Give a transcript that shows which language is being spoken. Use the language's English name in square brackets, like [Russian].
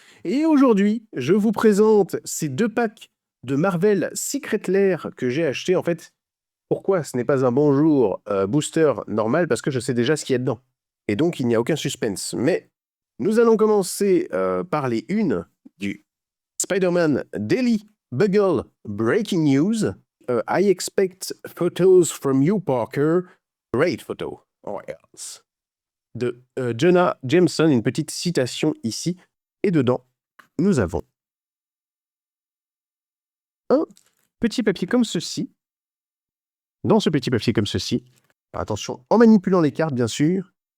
[French] Et aujourd'hui, je vous présente ces 2 packs de Marvel Secret Lair que j'ai achetés. En fait, pourquoi ce n'est pas un bonjour booster normal? Parce que je sais déjà ce qu'il y a dedans. Et donc, il n'y a aucun suspense. Mais nous allons commencer par les unes du Spider-Man Daily Bugle Breaking News. [English] I expect photos from you, Parker. Great photo. Or else. [French] De Jonah Jameson, une petite citation ici. Et dedans, nous avons un petit papier comme ceci. Dans ce petit papier comme ceci, alors attention, en manipulant les cartes, bien sûr.